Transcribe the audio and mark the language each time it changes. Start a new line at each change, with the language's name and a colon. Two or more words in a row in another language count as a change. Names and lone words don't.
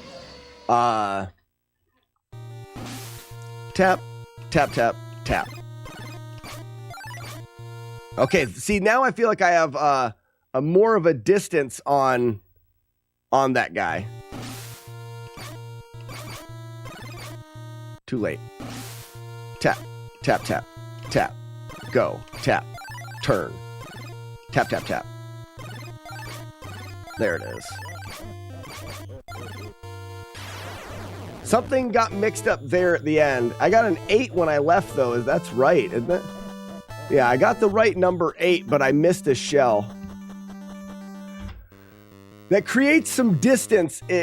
English: Tap, tap, tap, tap. Okay, see, now I feel like I have a more of a distance on that guy. Too late. Tap, tap, tap, tap. Go, tap, turn. Tap, tap, tap. There it is. Something got mixed up there at the end. I got an 8 when I left, though. That's right, isn't it? Yeah, I got the right number 8, but I missed a shell. That creates some distance.